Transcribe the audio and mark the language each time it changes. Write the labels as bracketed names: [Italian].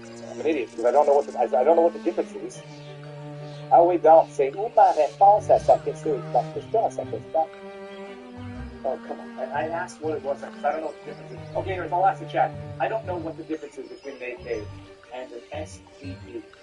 [English] I'm an idiot because I don't know what the difference is. [French] Ah oui, donc, c'est où ma réponse à sa question? [English] Oh, come on. I asked what it was because I don't know what the difference is. Okay, I'll ask the chat. I don't know what the difference is between an AK and an SVD.